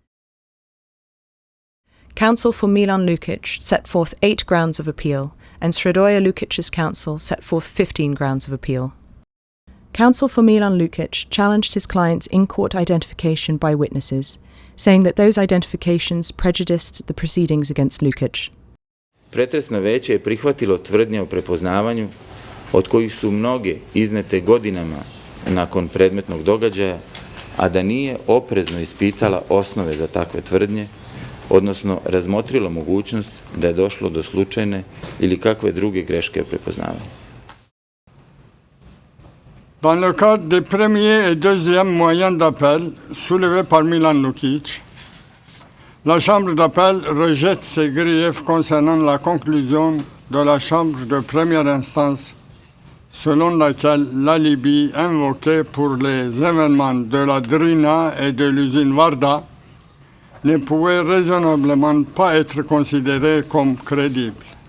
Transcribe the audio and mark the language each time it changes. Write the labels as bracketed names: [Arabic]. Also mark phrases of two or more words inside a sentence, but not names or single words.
[English] Counsel for Milan Lukic set forth 8 grounds of appeal, and Sredoje Lukic's counsel set forth 15 grounds of appeal. Counsel for Milan Lukic challenged his client's in-court identification by witnesses, saying that those identifications prejudiced the proceedings against Lukic. [Serbian] Pretresno veće je prihvatilo tvrdnje o prepoznavanju, od kojih su mnoge iznete godinama nakon predmetnog događaja, a da nije oprezno ispitala osnove za takve tvrdnje, odnosno razmotrilo mogućnost da je došlo do slučajne ili kakve druge greške o prepoznavanju. [French] Dans le cadre des premiers et deuxièmes moyens d'appel soulevés par Milan Lukic, la Chambre d'appel rejette ses griefs concernant la conclusion de la Chambre de première instance, selon laquelle l'alibi invoqué pour les événements de la Drina et de l'usine Varda ne pouvait raisonnablement pas être considéré comme crédible.